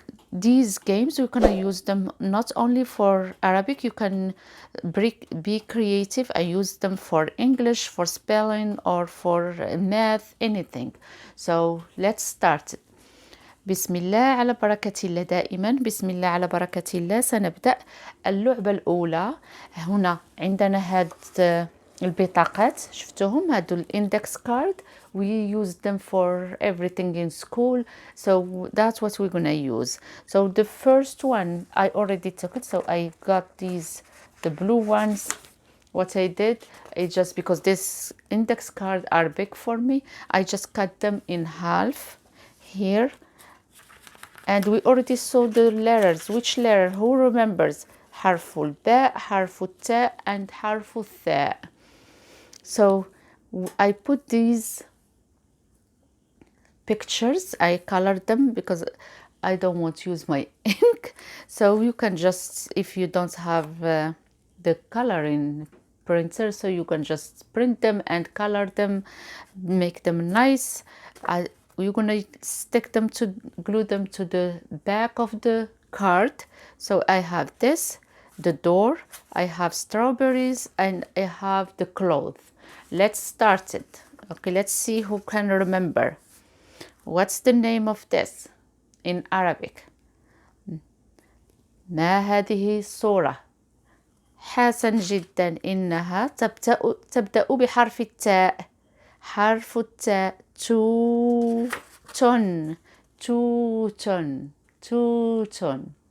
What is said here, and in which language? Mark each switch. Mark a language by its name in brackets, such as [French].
[English] These games we can use them not only for Arabic, you can be creative and use them for English, for spelling or for math, anything. So let's start. [Arabic] بسم الله على بركة الله، دائما بسم الله على بركة الله. سنبدأ اللعبة الأولى. هنا عندنا هاد البطاقات، شفتوهم هادو الاندكس كارد. [English] we use them for everything in school, so that's what we're gonna use. So the first one I already took it, so I got these, the blue ones. What I did is, just because this index cards are big for me, I just cut them in half here. And we already saw the letters. Which letter? Who remembers? [Arabic] حرف الباء, حرف التاء and حرف الثاء. [English] So I put these pictures, I colored them because I don't want to use my ink. So you can just, if you don't have the coloring printer, so you can just print them and color them, make them nice. You're gonna stick them to, glue them to the back of the card. So I have this, the door, I have strawberries, and I have the clothes. Let's start it. Okay, let's see who can remember. What's the name of this in Arabic? [Arabic] ما هذه الصورة؟ حسن جدا، إنها تبدأ بحرف التاء. حرف التاء. توتن. توتن. توتن.